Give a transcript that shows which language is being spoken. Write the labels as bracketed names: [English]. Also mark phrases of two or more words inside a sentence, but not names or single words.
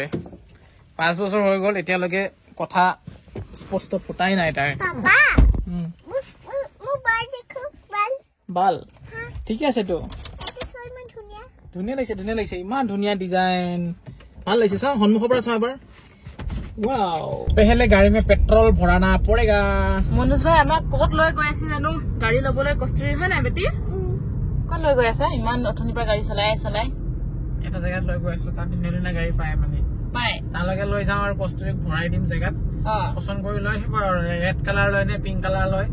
[Assamese] 5 বছৰ হৈ গ'ল, এতিয়ালৈকে কথা স্পষ্ট ফুটাই নাই তাৰ। পাপা মোৰ বাল দেখো, বাল ঠিকে আছে তো। ধুনীয়া ধুনীয়া লাগিছে, ইমান ধুনীয়া ডিজাইন, ভাল লাগিছে। চাওঁ সন্মুখৰ পৰা চাওঁ এবাৰ। [Hindi] वाओ, पहले गाड़ी में पेट्रोल भराना पड़ेगा। [Assamese] মনোজ ভাই আমাক ক'ত লৈ গৈ আছে জানো? গাড়ী ল'বলৈ কস্তুৰী হয় নাই বেটি? ক'ত লৈ গৈ আছে? ইমান অথনিৰ পৰা গাড়ী চলাই এটা জেগাত লৈ গৈ আছো, তাত ধুনীয়া গাড়ী পায় মানে। পায় তালৈকে লৈ যাওঁ আৰু কস্তুৰীক ভৰাই দিম জেগাত। পচন্দ কৰি লৈ আহিব আৰু। ৰেড কালাৰ লয় নে পিংক কালাৰ লয়?